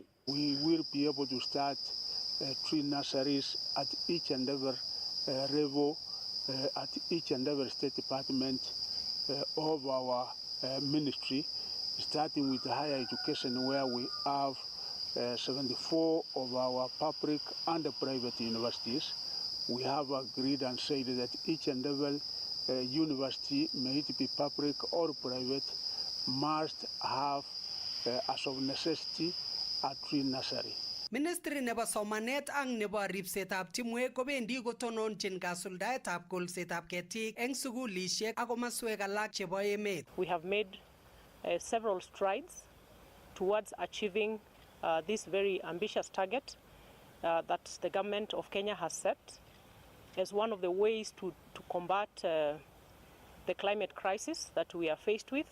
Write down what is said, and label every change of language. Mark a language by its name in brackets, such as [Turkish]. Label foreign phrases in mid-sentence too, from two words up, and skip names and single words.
[English] We will be able to start tree nurseries at each and every level, at each and every state department of our ministry, starting with higher education, where we have 74 of our public and private universities. We have agreed and said that each and every university, may it be public or private, must have, as of necessity, a tree nursery. [Kalenjin] Ministry nebo somanet ak nebo ripsetab timwek kobendi kotononchin kasuldaetab kolsetab ketik eng sugulishek ak komaswek alak chebo emet. [English] We have made several strides towards achieving this very ambitious target that the government of Kenya has set as one of the ways to combat the climate crisis that we are faced with.